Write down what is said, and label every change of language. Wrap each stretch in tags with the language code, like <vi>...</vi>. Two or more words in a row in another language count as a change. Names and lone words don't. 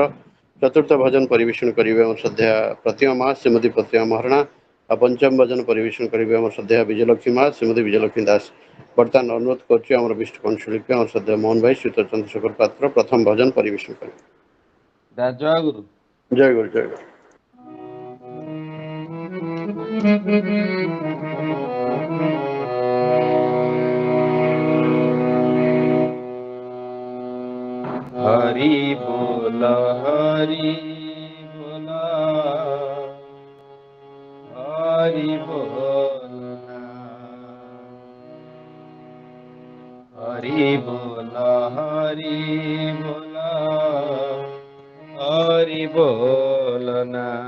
<or>ଚତୁର୍ଥ ଭଜନ ପରିବେଷଣ କରିବେ ଆମ ଶ୍ରଦ୍ଧେୟା ପ୍ରତିମା ମା ଶ୍ରୀମତୀ ପ୍ରତିମା ମହାରଣା ଆଉ ପଞ୍ଚମ ଭଜନ ପରିବେଷଣ କରିବେ ଆମ ଶ୍ରଦ୍ଧେୟା ବିଜୟଲକ୍ଷ୍ମୀ ମା ଶ୍ରୀମତୀ ବିଜୟଲକ୍ଷ୍ମୀ ଦାସ। ବର୍ତ୍ତମାନ ଅନୁରୋଧ କରୁଛି ଆମର ବିଷ୍ଣୁ କଣ୍ଠଶିଳ୍ପୀ ଆମ ଶ୍ରଦ୍ଧେୟ ମୋହନ ଭାଇ ଶ୍ରୀଯୁକ୍ତ ଚନ୍ଦ୍ରଶେଖର ପାତ୍ର ପ୍ରଥମ ଭଜନ ପରିବେଷଣ କରିବେ। ଜୟ ଗୁରୁ। ଜୟ ଗୁରୁ ଜୟ ଗୁରୁ।</or> <hi>हरि बोल हरि बोल हरि बोल हरि बोल हरि बोल हरि बोलना।</hi>